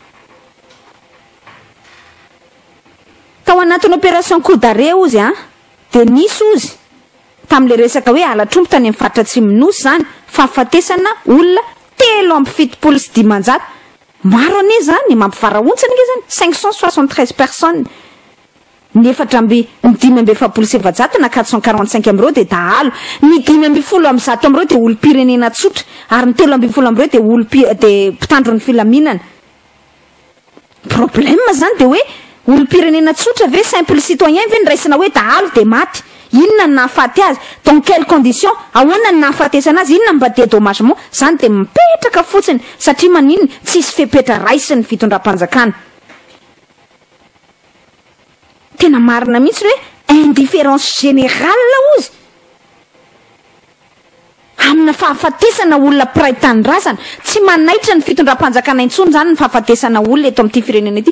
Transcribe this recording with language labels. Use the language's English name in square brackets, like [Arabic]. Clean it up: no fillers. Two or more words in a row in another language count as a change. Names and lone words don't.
[Malagasy] Tao anatin'ny [French] opération coup d'arrêt [Malagasy] ozy de nisy ozy tam'le resaka hoe alatrompo tany amin'ny faritra Atsimonosy zany fahafatesana olona 370 sy 500 maro ane zany mampivarahontsana nge zany 573 personnes ny 477 na 445 amreo de dahalo ny 510 amreo de olo-pirenena tsotra ary ny 320 amreo de de mpitandro ny filaminana. Problème zany de hoe olo-pirenena tsotra ve [French] simple citoyen [Malagasy] ve niraisina hoe dahalo de maty inona ny nahafaty azy [French] dans quelles conditions [Malagasy] ahoana ny nahafatesana azy inona mba de dommagement zany de mipetraka fotsiny satria manino tsisy fepetra raisy ny fitondram-panjakana. Tena marina mihitsy hoe [French] indifférence générale [Malagasy] ozy amina fahafatesana olona piray tanindrazana tsy manaitra ny fitondram-panjakana intsony zany ny fahafatesana olona eto amin'ity firenena ity.